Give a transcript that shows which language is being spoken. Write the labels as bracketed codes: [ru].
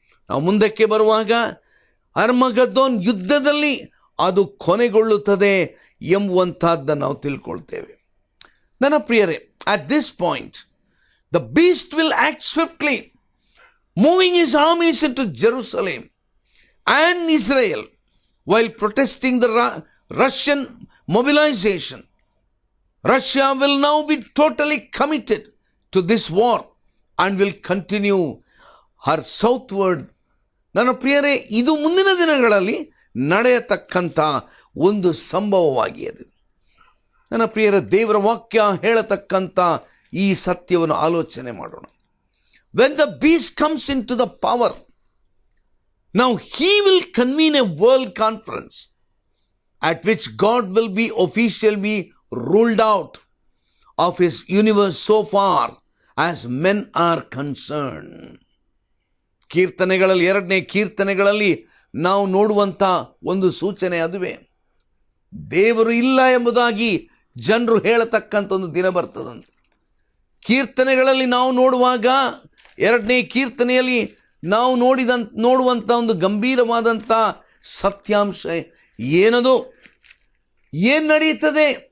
[kn] ನಾವು ಮುಂದಕ್ಕೆ ಬರುವಾಗ ಅರ್ಮಗದ್ದೋನ್ ಯುದ್ಧದಲ್ಲಿ ಅದು ಕೊನೆಗೊಳ್ಳುತ್ತದೆ ಎಂಬುವಂತಹದ್ದನ್ನು ನಾವು ತಿಳ್ಕೊಳ್ತೇವೆ. ನನ್ನ ಪ್ರಿಯರೇ, [en] at this point the beast will act swiftly, moving his armies into Jerusalem and Israel while protesting the Russian mobilization. Russia will now be totally committed to this war and will continue her southward. [kn] ನನ್ನ ಪ್ರಿಯರೇ, ಇದು ಮುಂದಿನ ದಿನಗಳಲ್ಲಿ ನಡೆಯತಕ್ಕಂಥ ಒಂದು ಸಂಭವವಾಗಿದೆ. ನನ್ನ ಪ್ರಿಯರ, ದೇವರ ವಾಕ್ಯ ಹೇಳತಕ್ಕಂಥ ಈ ಸತ್ಯವನ್ನು ಆಲೋಚನೆ ಮಾಡೋಣ. [en] When the beast comes into the power, now he will convene a world conference at which God will be officially ruled out of his universe so far as men are concerned. [kn] ಕೀರ್ತನೆಗಳಲ್ಲಿ 2ನೇ ಕೀರ್ತನೆಗಳಲ್ಲಿ ನಾವು ನೋಡುವಂಥ ಒಂದು ಸೂಚನೆ ಅದುವೇ. ದೇವರು ಇಲ್ಲ ಎಂಬುದಾಗಿ ಜನರು ಹೇಳತಕ್ಕಂಥ ಒಂದು ದಿನ ಬರ್ತದಂತೆ. ಕೀರ್ತನೆಗಳಲ್ಲಿ ನಾವು ನೋಡುವಾಗ 2ನೇ ಕೀರ್ತನೆಯಲ್ಲಿ ನಾವು ನೋಡುವಂಥ ಒಂದು ಗಂಭೀರವಾದಂಥ ಸತ್ಯಾಂಶ ಏನದು, ಏನು ನಡೆಯುತ್ತದೆ?